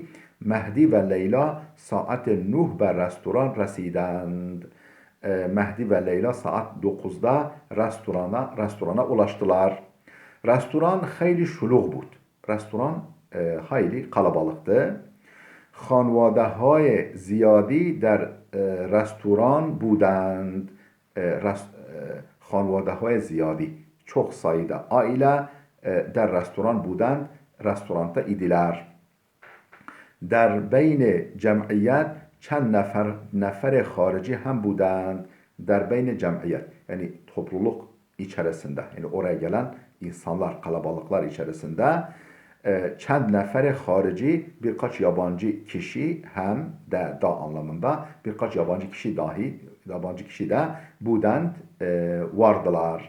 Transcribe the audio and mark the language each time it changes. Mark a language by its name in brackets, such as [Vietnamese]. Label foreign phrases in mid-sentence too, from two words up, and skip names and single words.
[Persian] مهدی و لیلا ساعت 9 به رستوران رسیدند. [Turkish] Mehdi ve Leyla saat 9'da restorana ulaştılar. [Persian] رستوران خیلی شلوغ بود. [Turkish] Restoran hayli kalabalıktı. [Persian] خانواده زیادی در restoran بودند. خانواده زیادی [Turkish] çok sayıda aile [Persian] در رستوران بودند [Turkish] restoranda idiler. [Persian] در بین جمعیت چند نفر خارجی هم بودند. در بین جمعیت [Turkish] yani topluluk içerisinde yani oraya gelen insanlar kalabalıklar içerisinde [Persian] چند نفر خارجی [Turkish] birkaç yabancı kişi hem de da anlamında birkaç yabancı kişi de budend vardılar.